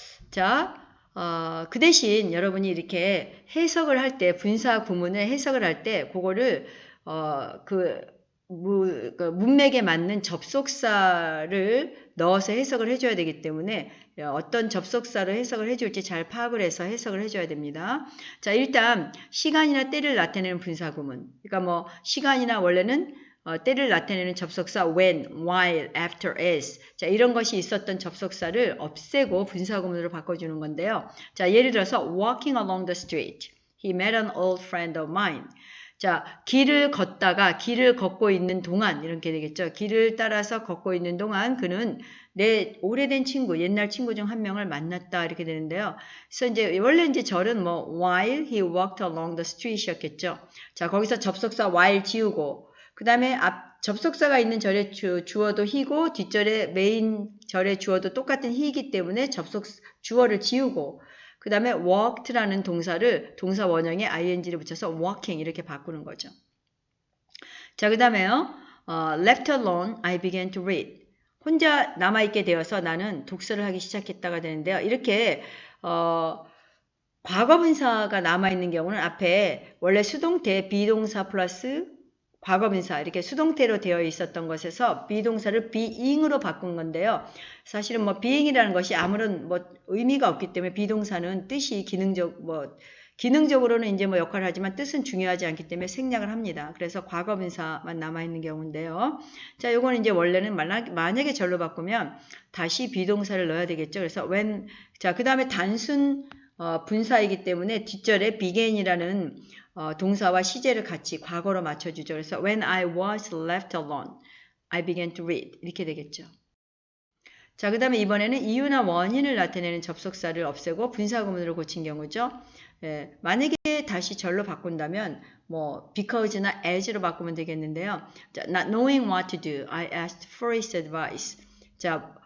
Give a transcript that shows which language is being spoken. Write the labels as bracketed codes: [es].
[ko] 자, 그 대신 여러분이 이렇게 해석을 할 때, 분사 구문을 해석을 할 때, 그거를, 그 문맥에 맞는 접속사를 넣어서 해석을 해줘야 되기 때문에 어떤 접속사로 해석을 해줄지 잘 파악을 해서 해석을 해줘야 됩니다. 자, 일단 시간이나 때를 나타내는 분사 구문. 그러니까 뭐 시간이나 원래는 때를 나타내는 접속사 when, while, after, as 자 이런 것이 있었던 접속사를 없애고 분사구문으로 바꿔주는 건데요. 자 예를 들어서 [en] walking along the street, he met an old friend of mine. [ko] 자 길을 걷고 있는 동안 이렇게 되겠죠. 길을 따라서 걷고 있는 동안 그는 내 오래된 친구, 옛날 친구 중 한 명을 만났다 이렇게 되는데요. 그래서 이제 원래 이제 절은 뭐 [en] while he walked along the street [ko] 이었겠죠. 자 거기서 접속사 while 지우고 그 다음에 접속사가 있는 절의 주어도 he고 뒷절의 메인 절의 주어도 똑같은 he이기 때문에 주어를 지우고 그 다음에 walked라는 동사를 동사 원형에 ing를 붙여서 walking 이렇게 바꾸는 거죠. 자, 그 다음에요. [en] left alone, I began to read. [ko] 혼자 남아있게 되어서 나는 독서를 하기 시작했다가 되는데요. 이렇게 과거분사가 남아있는 경우는 앞에 원래 수동태 비동사 플러스 과거분사 이렇게 수동태로 되어 있었던 것에서 비동사를 being으로 바꾼 건데요. 사실은 뭐 being이라는 것이 아무런 뭐 의미가 없기 때문에 비동사는 뜻이 기능적으로는 이제 뭐 역할을 하지만 뜻은 중요하지 않기 때문에 생략을 합니다. 그래서 과거분사만 남아 있는 경우인데요. 자, 요거는 이제 원래는 만약에 절로 바꾸면 다시 비동사를 넣어야 되겠죠. 그래서 when 자, 그다음에 단순 분사이기 때문에 뒷절에 began이라는 동사와 시제를 같이 과거로 맞춰주죠. 그래서 [en] when I was left alone, I began to read [ko] 이렇게 되겠죠. 자, 그 다음에 이번에는 이유나 원인을 나타내는 접속사를 없애고 분사구문으로 고친 경우죠. 예, 만약에 다시 절로 바꾼다면 뭐 because나 as로 바꾸면 되겠는데요. 자, [en] not knowing what to do, I asked for his advice. [ko] 자,